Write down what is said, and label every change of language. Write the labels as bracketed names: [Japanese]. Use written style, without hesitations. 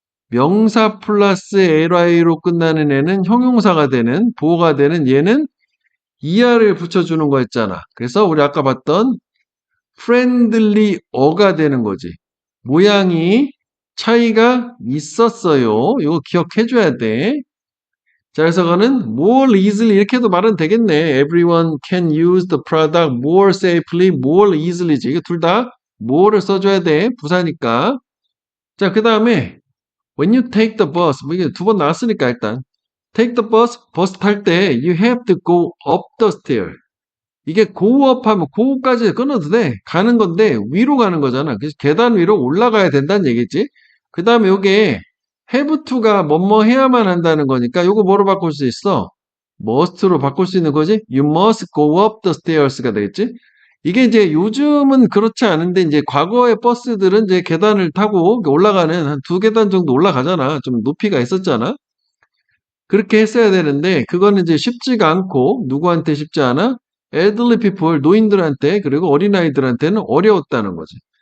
[Korean] 명사 플러스 ly로 끝나는 애는 형용사가 되는, 보호가 되는 얘는 er를 붙여주는 거였잖아. 그래서 우리 아까 봤던 friendly어가 되는 거지. 모양이 차이가 있었어요. 이거 기억해줘야 돼. 자, 그래서 그거는 [English] more easily [Korean] 이렇게 해도 말은 되겠네. [English] Everyone can use the product more safely, more easily지. [Korean] 이게 둘 다 more를 써줘야 돼. 부사니까. 자, 그 다음에 [English] when you take the bus, [Korean] 뭐 이게 두 번 나왔으니까 일단 [English] take the bus, [Korean] 버스 탈 때 [English] you have to go up the stair. [Korean] 이게 [English] go up [Korean] 하면 go까지 끊어도 돼. 가는 건데 위로 가는 거잖아. 그래서 계단 위로 올라가야 된다는 얘기지. 그 다음에 요게 [English] have to [Korean] 가 뭐뭐 해야만 한다는 거니까 요거 뭐로 바꿀 수 있어? must로 바꿀 수 있는 거지. [English] You must go up the stairs가 되겠지. [Korean] 이게 이제 요즘은 그렇지 않은데 이제 과거의 버스들은 이제 계단을 타고 올라가는 한 두 계단 정도 올라가잖아. 좀 높이가 있었잖아. 그렇게 했어야 되는데 그거는 이제 쉽지가 않고 누구한테 쉽지 않아? [English] elderly people, [Korean] 노인들한테 그리고 어린아이들한테는 어려웠다는 거지.